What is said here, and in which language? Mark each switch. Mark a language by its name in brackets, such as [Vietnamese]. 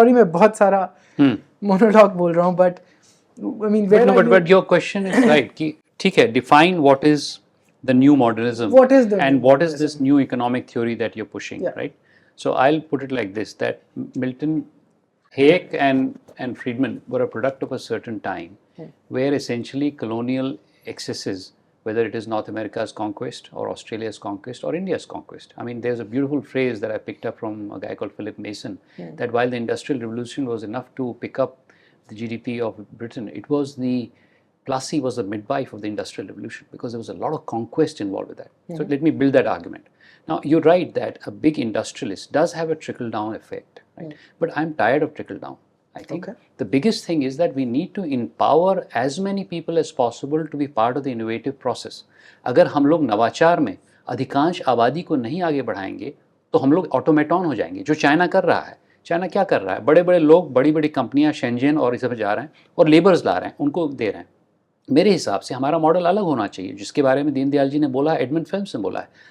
[English] Sorry, [Hindi] मैं बहुत सारा monologue बोल रहा हूँ, [English] but I mean, but your question is right [Hindi] कि ठीक है, [English] define what is the new modernism, what is this new economic theory that you're pushing, yeah. Right? So I'll put it like this, that Milton, Hayek and Friedman were a product of a certain time where essentially colonial excesses, whether it is North America's conquest or Australia's conquest or India's conquest. I mean, there's a beautiful phrase that I picked up from a guy called Philip Mason, that while the Industrial Revolution was enough to pick up the GDP of Britain, it was Plassey was the midwife of the Industrial Revolution, because there was a lot of conquest involved with that. So let me build that argument. Now, you're right that a big industrialist does have a trickle-down effect, right? But I'm tired of trickle-down. I think the biggest thing is that we need to empower as many people as possible to be part of the innovative process. [Hindi] अगर हम लोग नवाचार में अधिकांश आबादी को नहीं आगे बढ़ाएंगे तो हम लोग ऑटोमेटॉन हो जाएंगे, जो चाइना कर रहा है. चाइना क्या कर रहा है? बड़े बड़े लोग, बड़ी बड़ी कंपनियां शेंजन और इस सब जा रहे हैं और लेबर्स ला रहे हैं, उनको दे रहे हैं. मेरे हिसाब से हमारा मॉडल अलग होना चाहिए, जिसके बारे में दीनदयाल जी ने बोला है, एडमंड फिल्म्स ने बोला है.